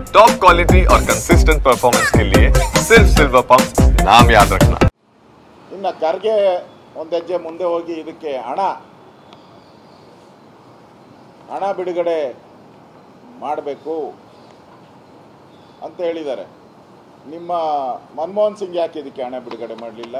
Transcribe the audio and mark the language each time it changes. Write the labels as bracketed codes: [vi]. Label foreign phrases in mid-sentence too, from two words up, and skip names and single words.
[en] top quality [hi] और [en] consistent performance [hi] के लिए सिर्फ सिल्वर पंप नाम याद रखना। [kn] ಇನ್ನು ಖರ್ಗೆ ಒಂದು ಹೆಜ್ಜೆ ಮುಂದೆ ಹೋಗಿ ಇದಕ್ಕೆ ಹಣ ಬಿಡುಗಡೆ ಮಾಡಬೇಕು ಅಂತ ಹೇಳಿದ್ದಾರೆ. ನಿಮ್ಮ ಮನಮೋಹನ್ ಸಿಂಗ್ ಯಾಕೆ ಇದಕ್ಕೆ ಹಣ ಬಿಡುಗಡೆ ಮಾಡಲಿಲ್ಲ?